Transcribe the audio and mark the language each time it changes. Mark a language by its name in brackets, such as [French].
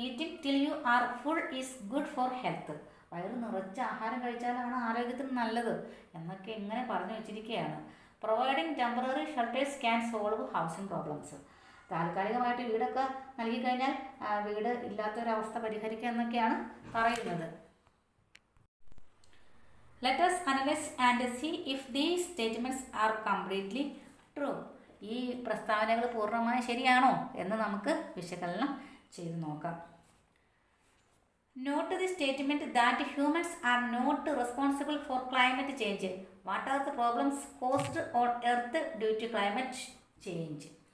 [English] Eating till you are full is good for health. [Malayalam] വയറ് നിറച്ച് ആഹാരം കഴിച്ചാലാണ് ആരോഗ്യത്തിന് നല്ലത് എന്നൊക്കെ ഇങ്ങനെ പറഞ്ഞു വെച്ചിരിക്കുകയാണ്. [English] Providing temporary shelters can solve housing problems. [Malayalam] താൽക്കാലികമായിട്ട് വീടൊക്കെ നൽകിക്കഴിഞ്ഞാൽ വീട് ഇല്ലാത്തൊരവസ്ഥ പരിഹരിക്കുക എന്നൊക്കെയാണ് പറയുന്നത്. [English] Let us analyze and see if these statements are completely true. [Malayalam] ഈ പ്രസ്താവനകൾ പൂർണ്ണമായി ശരിയാണോ എന്ന് നമുക്ക് വിശകലനം ചെയ്ത് നോക്കാം. [English] Note the statement that humans are not responsible for climate change. What are the problems caused on earth due to climate change.